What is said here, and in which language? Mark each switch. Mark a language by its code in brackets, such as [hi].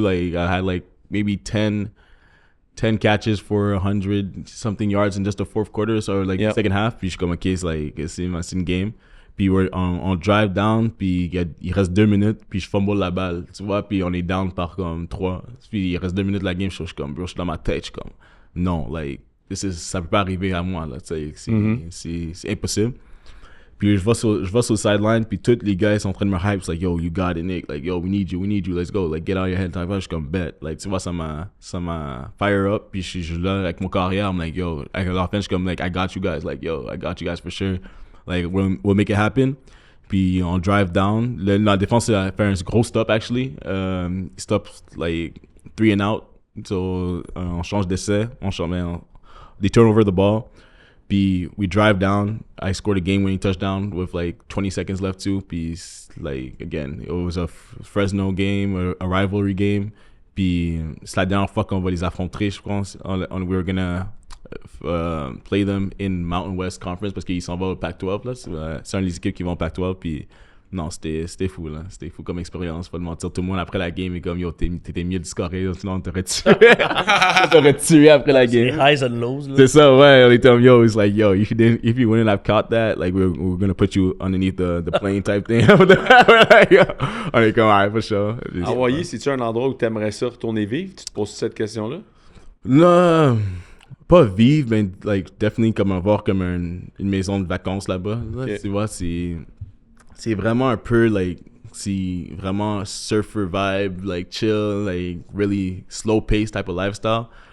[en] Like I had like maybe 10 catches for 100 something yards in just the fourth quarter, so like Yep. second half. [fr] Puis je suis comme ok, c'est une game. Puis on drive down, puis il reste 2 minutes, puis je fumble la balle, tu vois, puis on est down par comme 3. Puis il reste 2 minutes la game, je suis comme, bro, je suis dans ma tête, je suis comme, non, like, ça peut pas arriver à moi, là, tu sais, c'est impossible. Puis je vais sur le sideline, puis tous les gars sont en train de me hype, c'est like, yo, [en] you got it, [fr] Nick, like, yo, [en] we need you, let's go, [fr] like, [en] get out of your head, [fr] je suis comme, bet, like, tu vois, ça m'a fire up, puis je suis là avec mon carrière, [en] I'm like, [fr] yo, avec l'offense, je suis comme, like, [en] I got you guys, like, yo, I got you guys for sure. Like, we'll make it happen. [fr] Puis on drive down. La défense a fait un gros stop, [en] actually. Stop, like, 3 and out. So, [fr] on change d'essai. [en] They turn over the ball. Puis we drive down. I scored a game-winning touchdown with, like, 20 seconds left, too. [fr] Puis, [en] like, again, it was a Fresno game, a rivalry game. [fr] Puis, c'est la dernière fois qu'on va les affronter, je pense. [en] We were gonna... play them in Mountain West Conference [fr] parce qu'ils s'en vont au Pac-12 là. C'est un des équipes qui vont au Pac-12, puis non, c'était fou là, c'était fou comme expérience, faut le mentir. Tout le monde après la game est comme, yo, t'étais mieux de scorer, sinon on t'aurait tué. On t'aurait tué après la Les game. [en] highs and lows, là. [fr] C'est ça, ouais, on était comme, [en] yo, it's like, yo, if you wouldn't have caught that, like, we're gonna put you underneath the plane type thing. [fr] On est comme, [en] alright, for sure. [fr] Hawaï, c'est-tu un endroit où t'aimerais ça retourner vivre? Tu te poses cette question-là? Non, pas vivre, mais like, [en] definitely [fr] comme avoir comme une maison de vacances là-bas. Là, [en] Okay. [fr] tu vois, c'est vraiment un peu, [en] like, c'est vraiment surfer vibe, like, chill, like, really slow pace type of lifestyle.